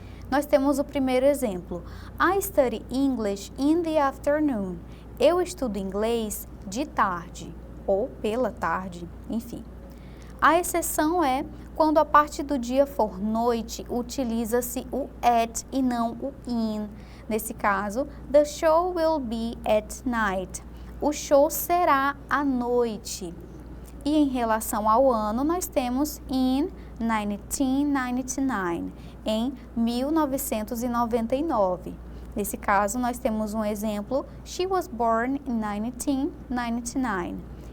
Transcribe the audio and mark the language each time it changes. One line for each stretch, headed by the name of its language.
Portuguese: Nós temos o primeiro exemplo,
English: I study English in the afternoon.
Portuguese: Eu estudo inglês de tarde ou pela tarde, enfim. A exceção é quando a parte do dia for noite, utiliza-se o at e não o in. Nesse caso,
English: the show will be at night.
Portuguese: O show será à noite. E em relação ao ano, nós temos in 1999, em 1999. Nesse caso, nós temos um exemplo,
English: she was born in 1999.